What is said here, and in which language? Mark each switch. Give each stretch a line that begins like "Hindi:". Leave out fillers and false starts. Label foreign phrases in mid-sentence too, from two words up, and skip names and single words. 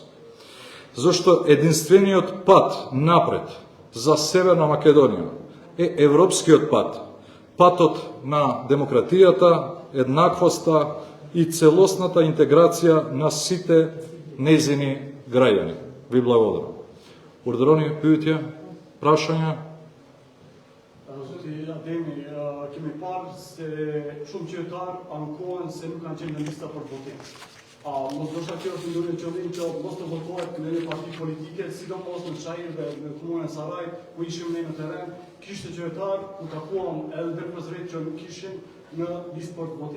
Macedonian: Зашто единствениот пат напред за Северна Македонија е европскиот пат, патот на демократијата, еднаквоста и целосната интеграција на сите нејзини граѓани. Ви благодарам.
Albanian: Urdhëroni pyetje, прашања? Zoti Ademi, kemi parë se shumë qytetarë ankohen se nuk kanë qenë në lista për votim. Mos do shta kjo është ndonjë qëllim që mos të votohet në një parti politike, sidomos në Çajër dhe në komunën e Sarajit, ku ishim ne në terren, kishte qytetarë ku takuam edhe ndërpërsërit që nuk ishin në listë për votim.